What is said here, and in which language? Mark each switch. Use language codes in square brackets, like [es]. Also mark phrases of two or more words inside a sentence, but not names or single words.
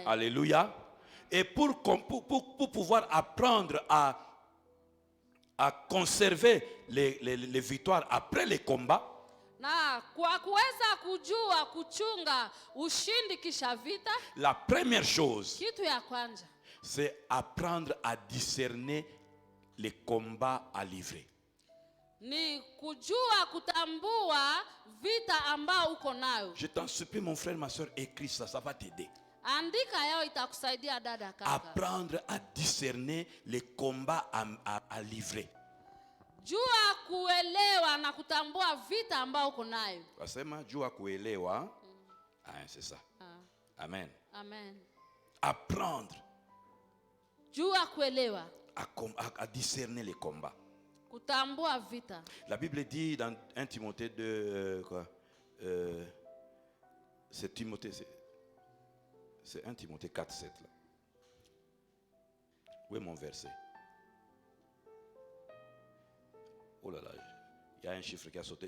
[fr] Alléluia. Et pour pouvoir apprendre à conserver les victoires après les combats, [sw] Na kwa kuweza kujua kuchunga ushindi kisha vita, [fr] la première chose, [sw] kitu ya kwanza, [fr] c'est apprendre à discerner les combats à livrer. [sw] ni kujua kutambua vita ambao uko nayo. [fr] Je t'en supplie mon frère, ma soeur, écris ça, ça va t'aider. [sw] Andika yao itakusaidia dada kaka. [fr] Apprendre à discerner les combats à livrer. [sw] Jua kuelewa na kutambua vita ambao uko nayo. Wasema jua kuelewa. [fr] C'est ça. Amen. Amen. Apprendre [sw] Jua kuelewa. [fr] à discerner les combats. [sw] Kutambua vita. [fr] La Bible dit dans 1 Timothée 2, c'est Timothée, c'est 1 Timothée 4, 7 là. Où est mon verset? Oh là là, il y a un chiffre qui a sauté.